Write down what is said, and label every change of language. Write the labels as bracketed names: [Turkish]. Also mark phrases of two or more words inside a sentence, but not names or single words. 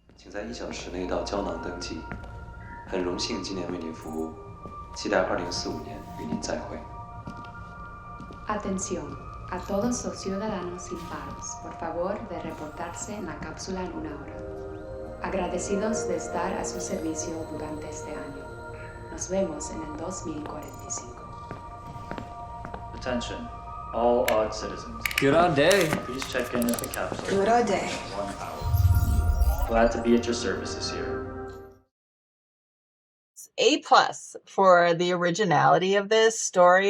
[Chinese] 请在1小时内到胶囊登记。很荣幸今年为您服务，期待2045年与您再会。 [Spanish] Atención a todos los ciudadanos impares, por favor de reportarse en la cápsula en 1 hora. Agradecidos de estar a su servicio durante este año. Nos vemos en el 2045. [English] Attention, all odd citizens. Good odd day. Please check in at the capsule. Good odd day. In 1 hour. Glad to be at your service this year. A+ for the originality of this story.